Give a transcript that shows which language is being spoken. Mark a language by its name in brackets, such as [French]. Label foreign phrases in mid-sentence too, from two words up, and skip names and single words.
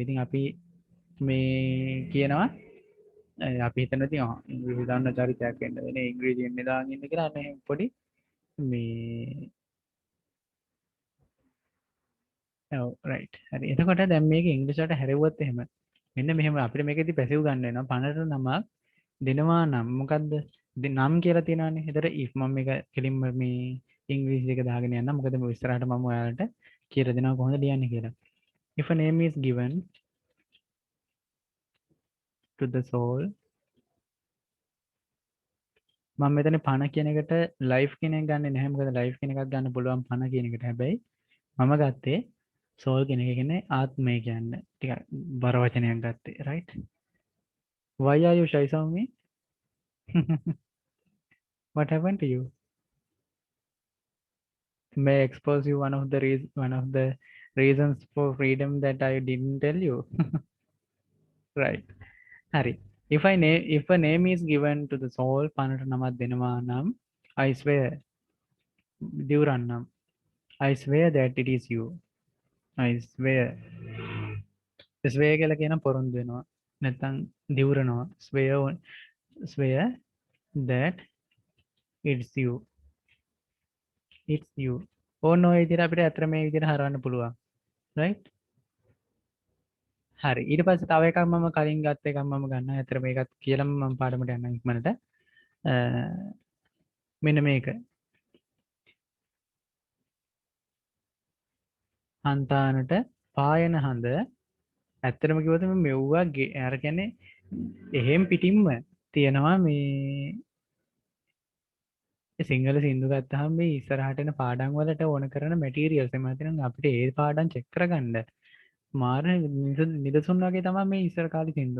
[Sinhala] ඉතින් අපි මේ කියනවා අපි හිතන ඉතින් ඉංග්‍රීසි දන්න චරිතයක් වෙන්න වෙන්නේ ඉංග්‍රීසියෙන් දාගෙන ඉන්න කියලා අනේ පොඩි මේ ඔව් රයිට් හරි. එතකොට දැන් මේක ඉංග්‍රීසියට හැරෙව්වොත් එහෙම මෙන්න මෙහෙම අපිට මේකෙදි පැසිව් ගන්න වෙනවා. පනට නමක් දෙනවා නම් මොකද්ද? නම් කියලා තියෙනවානේ. ඒතර if මම මේක කෙලින්ම මේ ඉංග්‍රීසි එක දාගෙන යන්න. මොකද මේ ඉස්සරහට මම ඔයාලට කියලා දෙනවා කොහොමද ලියන්නේ කියලා. [English] If a name is given to the soul, [Sinhala] මම මෙතන පණ කියන එකට life කියන එක ගන්නෙ නැහැ. මොකද life කියන එකක් ගන්න පුළුවන් පණ කියන එකට. හැබැයි මම ගත්තේ soul කියන එක කියන්නේ ආත්මය කියන්නේ. ටිකක් බර වචනයක් ගත්තේ. [English] right? Why are you shy, Soumi? What happened to you? May I expose you one of the reasons for freedom that I didn't tell you. Right. Hari. If a name is given to the soul, [Sinhala] පනට නමක් දෙනවා නම් [English] I swear [Sinhala] දිවුරන්නම්. [English] I swear that it is you. I swear. [Sinhala] swear කියලා කියන පොරොන්දු වෙනවා. නැත්නම් දිවුරනවා. [English] Swear that it's you. It's you. [Sinhala] ඕන ඔය විදිහට අපිට අතර මේ විදිහට හරවන්න පුළුවන්. right? හරි. ඊට පස්සේ තව එකක් මම කලින් ගත්ත එකක් මම ගන්නවා. අතර මේකත් කියලාම මම පාඩමට යන්න ඉක්මනට. මෙන්න මේක. හන්තානට පායන හඳ ඇත්තටම කිව්වොත් මෙව්වා අර කියන්නේ එහෙම් පිටින්ම තියෙනවා මේ සිංහල සින්දු ගත්තාම මේ ඉස්සරහට එන පාඩම් වලට ඕන කරන මැටීරියල්ස් එම නැතිනම් අපිට ඒ පාඩම් චෙක් කරගන්න මාර නිදසුන් වගේ තමයි මේ ඉස්සර කාලේ සින්දු.